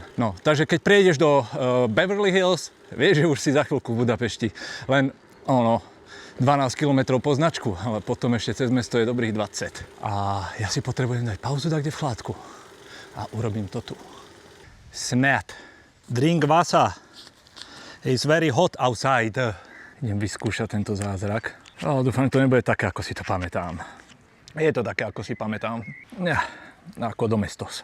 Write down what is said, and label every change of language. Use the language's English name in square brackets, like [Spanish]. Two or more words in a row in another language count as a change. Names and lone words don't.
[Slovak] No, takže keď prejdeš do Beverly Hills, vieš, že už si za chvíľku v Budapešti. Len 12 km po značku, ale potom ešte cez mesto je dobrých 20. A ja si potrebujem dať pauzu kde v chládku. A urobím to tu. Smet. [English] Drink vasa. It's very hot outside. [Slovak] Idem vyskúšať tento zázrak. Dúfam, že to nebude také, ako si to pamätám. Je to také, ako si pamätám. Ja, ako domestos.